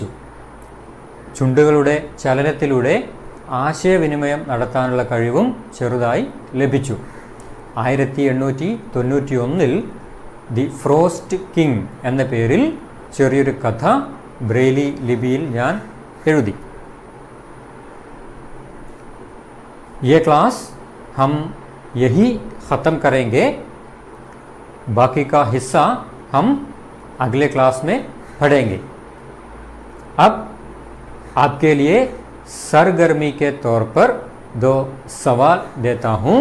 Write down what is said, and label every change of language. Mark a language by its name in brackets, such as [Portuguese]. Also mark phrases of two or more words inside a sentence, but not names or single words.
[Malayalam] ചുണ്ടുകളുടെ ചലനത്തിലൂടെ ആശയവിനിമയം നടത്താനുള്ള കഴിവും ചെറുതായി ലഭിച്ചു. 1891 ദി ഫ്രോസ്റ്റ് കിങ് എന്ന പേരിൽ ചെറിയൊരു കഥ ബ്രെയിലി ലിപിയിൽ ഞാൻ എഴുതി. [Urdu] یہ کلاس ہم یہی ختم کریں گے، باقی کا حصہ ہم اگلے کلاس میں پڑھیں گے. اب آپ کے لیے سرگرمی کے طور پر 2 سوال دیتا ہوں.